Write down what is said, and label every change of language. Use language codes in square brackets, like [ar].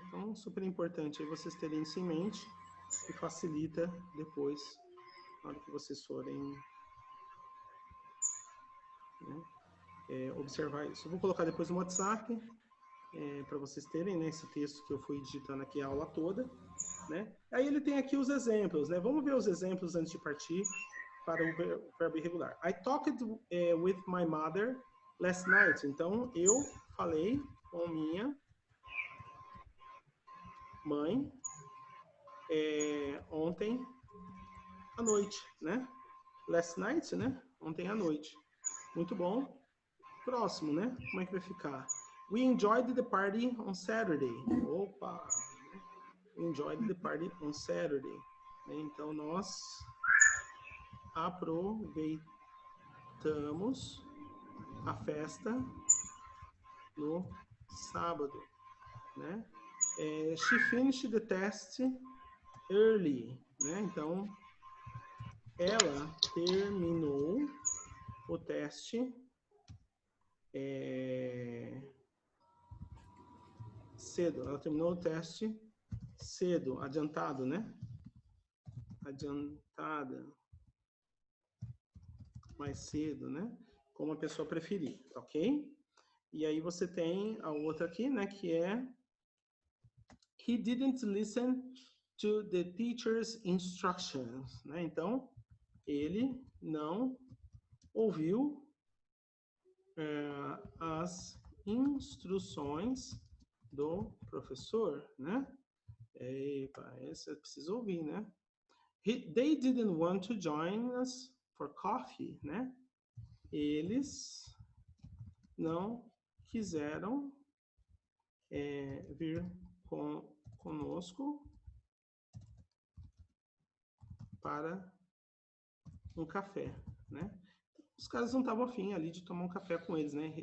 [pt] Então, super importante aí vocês terem isso em mente e facilita depois, na hora que vocês forem observar isso. Eu vou colocar depois no WhatsApp para vocês terem, né, esse texto que eu fui digitando aqui a aula toda, né? Aí ele tem aqui os exemplos, né? Vamos ver os exemplos antes de partir para o verbo irregular. [en] I talked with my mother last night. [pt] Então, eu falei com minha mãe ontem à noite, né? Last night, né? Ontem à noite. Muito bom. Próximo, né? Como é que vai ficar? [en] We enjoyed the party on Saturday. Opa! We enjoyed the party on Saturday. [pt] Então, nós aproveitamos a festa no sábado, né? [en] She finished the test early, né? [pt] Então, ela terminou o teste cedo. Ela terminou o teste cedo, adiantado, né? Adiantada. Mais cedo, né? Como a pessoa preferir, ok? E aí você tem a outra aqui, né? Que é [en] He didn't listen to the teacher's instructions, né? [pt] Então, ele não ouviu as instruções do professor, né? Epa, esse eu preciso ouvir, né? [en] They didn't want to join us for coffee, né? [pt] Eles não quiseram vir conosco para um café, né? Os caras não estavam afim ali de tomar um café com eles, né?